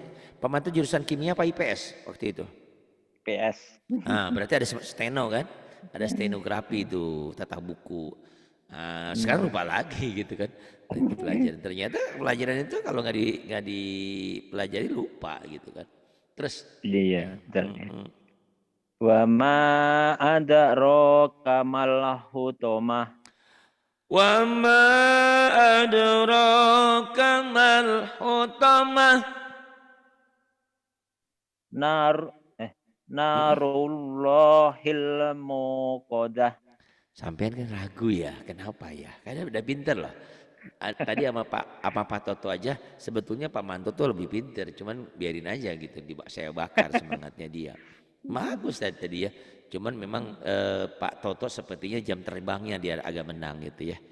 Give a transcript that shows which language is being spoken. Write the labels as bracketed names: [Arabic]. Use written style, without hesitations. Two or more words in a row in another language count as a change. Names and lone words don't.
[Indonesian] Pak Manto jurusan kimia apa IPS waktu itu? IPS. Nah, berarti ada steno kan? Ada stenografi itu tata buku. Sekarang lupa lagi gitu kan. Pelajaran ternyata pelajaran itu kalau nggak dipelajari lupa gitu kan. Terus Iya, [Arabic] وما أدراك ما الحطمة. وما أدراك ما الحطمة. نار الله الموقدة. [Indonesian] Sampean kan ragu ya, kenapa ya? Karena udah pinter loh. Tadi sama Pak Toto aja sebetulnya Pak Manto tuh lebih pinter, cuman biarin aja gitu, saya bakar semangatnya dia. Bagus tadi ya, cuman memang Pak Toto sepertinya jam terbangnya dia agak menang gitu ya.